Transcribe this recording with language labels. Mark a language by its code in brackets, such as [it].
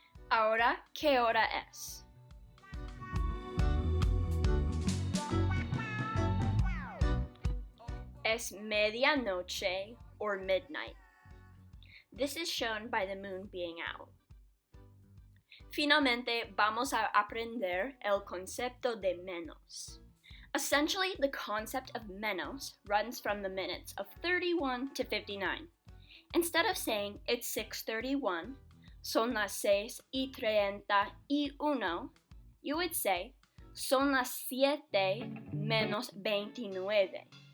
[es] Ahora, ¿qué hora es? es medianoche [en] or midnight. This is shown by the moon being out. [es] Finalmente, vamos a aprender el concepto de menos. [en] Essentially, the concept of menos runs from the minutes of 31 to 59. Instead of saying it's 6:31, [es] son las 6:31, [en] you would say [es] son las 7:29.